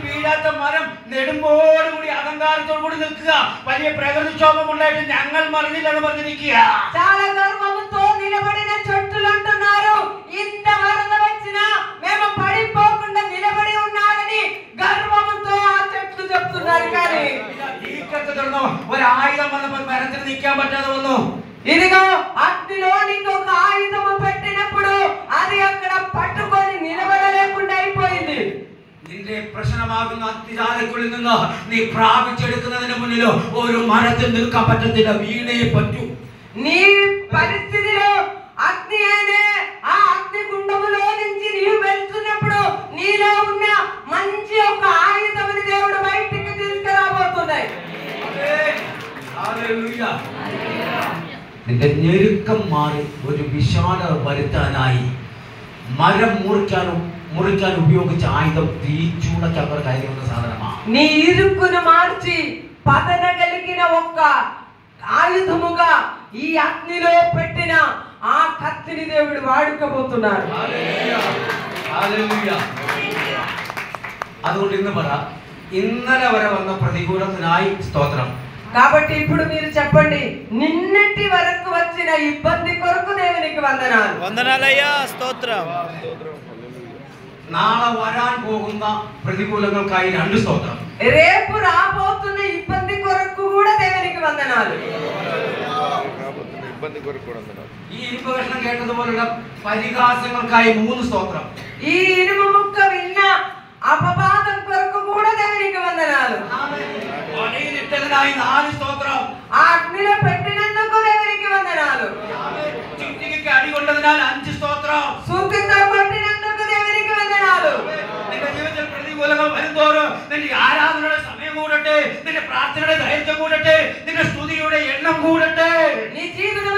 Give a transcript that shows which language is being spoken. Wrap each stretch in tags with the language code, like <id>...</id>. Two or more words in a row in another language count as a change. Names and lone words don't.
<ml>കായ്ക്കാത്ത മരം നെടുമ്പോടുകൂടി അഹങ്കാരത്തോടു കൂടി നിൽക്കുക. വലിയ പ്രകൃതിക്ഷോഭം ഉണ്ടായിട്ട് ഞങ്ങൾ മറിഞ്ഞില്ലെന്ന് പറഞ്ഞ് നിൽക്കുക.</ml> <te>చాలా గర్వముతో నిలబడిన చెట్టులు అంటున్నారు ఇంత వరద వచ్చినా మేము పడిపోకుండా నిలబడి ఉన్నారని గర్వముతో ఆ చెట్లు చెప్తున్నారు. కానీ</te> <ml>തീക്കത്ത് കിടന്നു ഒരായുധം വന്നപ്പോൾ മരത്തിന് നിൽക്കാൻ പറ്റാതെ വന്നു.</ml> <te>ఇదిగో అగ్నిలో నీకు ఒక ఆయుధము పెట్టినప్పుడు అది అక్కడ పట్టుకొని నిలబడలేకుండా అయిపోయింది.</te> <ml>നിന്റെ പ്രശ്നമാകുന്ന അഗ്നിജാലയ്ക്കുള്ളിൽ നിന്ന് നീ പ്രാപിച്ചെടുക്കുന്നതിന് മുന്നിൽ ഒരു മരത്തിൽ നിൽക്കാൻ പറ്റത്തില്ല, വീണേ പറ്റൂ.</ml> <te>నీ పరిస్థితిలో అగ్ని అనే ఆ అగ్నిగుండములో నుంచి నీవు వెళ్తున్నప్పుడు నీలో ఉన్న మంచి ఒక ఆయుధముని దేవుడు బయటికి తీసుకురాబోతున్నాయి.</te> <ml>ഹല്ലേലൂയ. നിന്റെ ഞെരുക്കം മാറി ഒരു വിശാല വരുത്താനായി മരം മുറിക്കാൻ ഉപയോഗിച്ച ആയുധം തീച്ചൂട ചക്ര കയറിയുള്ള സാധനമാണ്.</ml> <te>నీ ఇరుకును మార్చి పదనగలిగిన ఒక్క ఆయుధముగా ఈ అగ్నిలో పెట్టిన ఆ కత్తిని దేవుడు వాడుకోబోతున్నారు.</te> <ml>അതുകൊണ്ട് ഇന്ന് പറ, ഇന്നലെ വരെ വന്ന പ്രതികൂലത്തിനായി സ്തോത്രം.</ml> <te>కాబట్టి ఇప్పుడు మీరు చెప్పండి, నిన్నటి వరకు వచ్చిన ఇబ్బంది కొరకు దేవునికి వందనాలు. వందనాలయ్యా, స్తోత్రం.</te> <ml>നാളെ വരാൻ പോകുന്ന പ്രതികൂലങ്ങൾക്കായി 2 സ്തോത്രം.</ml> <te>రేపు రాబోతున్న ఇబ్బంది కొరకు కూడా దేవునికి వందనాలు.</te> <ml>ഈ ഇരുമ്പ് കഷ്ണം കേട്ടതുപോലുള്ള പരിഹാസങ്ങൾക്കായി 3 സ്തോത്രം.</ml> <te>ఈ ఇనుము ముక్క విన్న అపవాదం కొరకు కూడా దేవునికి వందనాలు.</te> <ml>വലയിലിട്ടതിനായി 4 സ്തോത്രം.</ml> <te>ఆ అగ్నిలో పెట్టినందుకు దేవునికి వందనాలు.</te> <ml>ചുറ്റികയ്ക്ക് അടികൊണ്ടതിനാൽ 5 സ്തോത്രം.</ml> <te>సూతితో కొట్టినందుకు దేవునికి వందనాలు.</te> <ml>നിന്റെ ജീവിതത്തിൽ പ്രതികൂലങ്ങൾ വരുന്തോറും നിന്റെ ആരാധനയുടെ സമയം കൂടട്ടെ, നിന്റെ പ്രാർത്ഥനയുടെ ദൈർഘ്യം കൂടട്ടെ, നിന്റെ സ്തുതിയുടെ എണ്ണം കൂടട്ടെ.</ml> <te>నీ జీవితంలో</te>